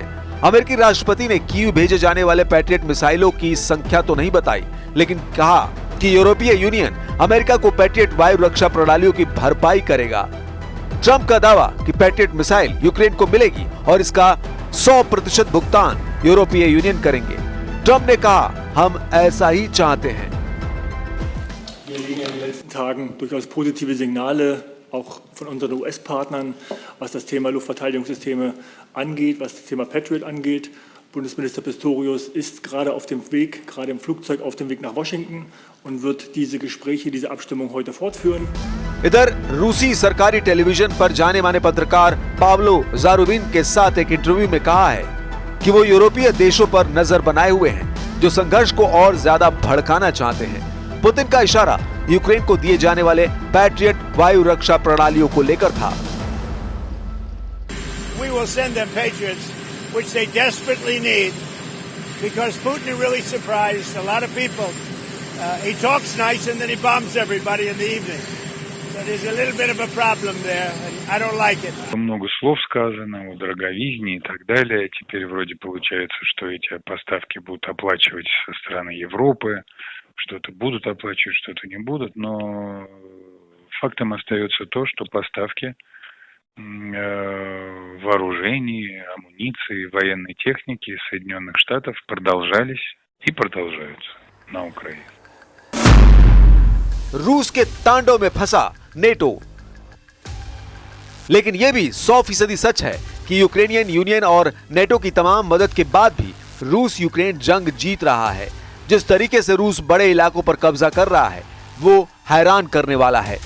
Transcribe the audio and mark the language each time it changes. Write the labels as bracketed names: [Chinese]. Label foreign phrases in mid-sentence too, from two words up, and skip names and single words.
[Hindi] अमेरिकी राष्ट्रपति ने कीव भेजे जाने वाले पैट्रियट मिसाइलों की संख्या तो नहीं बताई, लेकिन कहा कि यूरोपीय यूनियन अमेरिका को पैट्रियट वायु रक्षा प्रणालियों की भरपाई करेगा। ट्रंप का दावा कि पैट्रियट मिसाइल यूक्रेन को मिलेगी और इसका 100% भुगतान यूरोपीय यूनियन करेंगे। ट्रंप ने कहा, हम ऐसा ही चाहते हैं। [German] Wir liegen in den letzten Tagen durchaus positive Signale, auch von unseren US-Partnern, was das Thema Luftverteidigungssysteme angeht, was das Thema Patriot angeht. Bundesminister Pistorius ist gerade auf dem Weg, gerade im Flugzeug auf dem Weg nach Washington und wird diese Gespräche, diese Abstimmung heute fortführen. [Hindi] इधर रूसी सरकारी टेलीविजन पर जाने माने पत्रकार पाब्लो ज़ारुबिन के साथ एक इंटरव्यू में कहा है कि वो यूरोपीय देशों पर नजर बनाए हुए हैं, जो संघर्ष को और ज्यादा भड़काना चाहते हैं। पुतिन का इशारा यूक्रेन को दिए जाने वाले पैट्रियट वायु रक्षा प्रणालियों को लेकर था। [English] We will send them Patriots, which they desperately need, because Putin really surprised a lot of people. He talks nice and then he bombs everybody in the evening. So there's a little bit of a problem there, and I don't like it. [Russian] Много слов сказано о дороговизне и так далее. Теперь вроде получается, что эти поставки будут оплачивать со стороны Европы. Что-то будут оплачивать, что-то не будут. Но фактом остается то, что поставки вооружений, амуниции, военной техники из Соединенных Штатов продолжались и продолжаются на Украине. [Hindi] रूस के तांडव में फंसा नेटो। लेकिन यह भी 100% सच है कि यूक्रेनियन यूनियन और नेटो की तमाम मदद के बाद भी रूस यूक्रेन जंग जीत रहा है। जिस तरीके से रूस बड़े इलाकों पर कब्जा कर रहा है, वो हैरान करने वाला है।